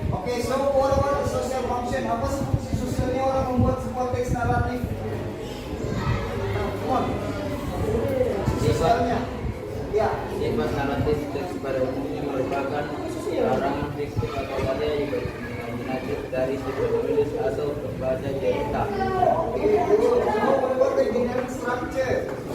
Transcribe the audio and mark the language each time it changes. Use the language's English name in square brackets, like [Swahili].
[English] Oke, so what about the social function? [Indonesian] Apa sih fungsi sosialnya orang membuat sebuah teks naratif? [English] Come on. [Indonesian] Sosialnya. Ya. Sifat naratif teks pada umumnya merupakan karangan fiktif atau karya imajinatif dari si penulis atau pembaca cerita. [English] Oke, so what about the generic structure?